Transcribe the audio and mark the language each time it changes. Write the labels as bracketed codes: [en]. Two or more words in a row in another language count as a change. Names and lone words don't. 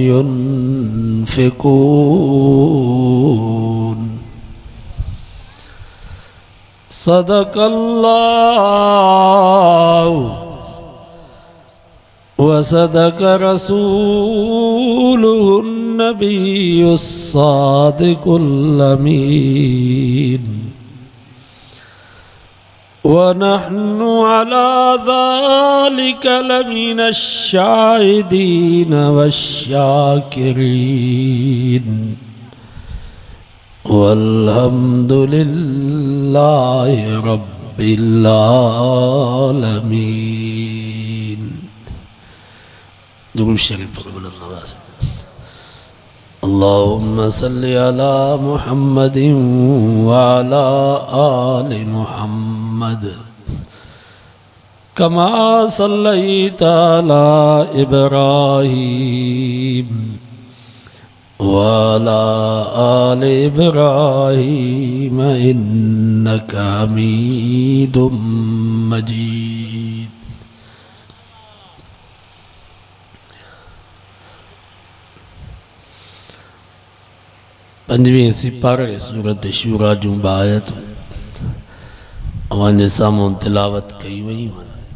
[ar] ينفقون صدق الله وصدق رسوله النبي الصادق الأمين ونحن على ذلك لمن الشاهدين والشاكرين والحمد لله رب العالمين. [hi] दुरूद शरीफ पढ़ो नवाज़। [ar] اللهم صل على محمد وعلى آل محمد كما صليت على إبراهيم وعلى آل إبراهيم إنك حميد مجيد. [sd] पंजवीं सिपारे सूरत शूरा जूं आयतूं अवांजे साम्हूं तिलावत कई वयूं आहिनि।